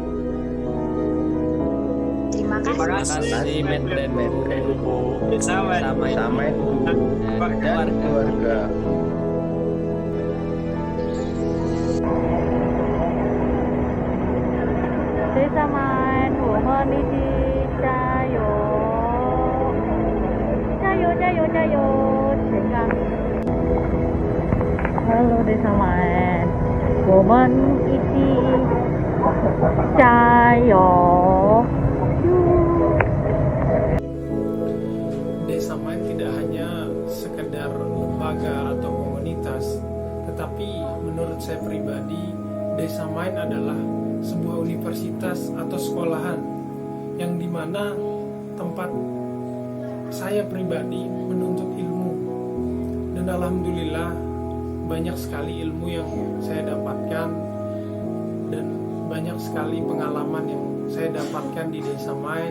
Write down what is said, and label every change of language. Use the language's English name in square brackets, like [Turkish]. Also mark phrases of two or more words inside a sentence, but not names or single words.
[Indonesian] Terima kasih. Bersama keluarga. Desa Main, [Chinese] 我们一起加油！加油加油加油！全港 Halo Desa Main, 我们一起加油！ [Indonesian] Desa Main tidak hanya sekedar lembaga atau komunitas, tetapi menurut saya pribadi, Desa Main adalah sebuah universitas atau sekolahan yang dimana tempat saya pribadi menuntut ilmu, dan alhamdulillah banyak sekali ilmu yang saya dapatkan dan banyak sekali pengalaman yang saya dapatkan di Desa Main.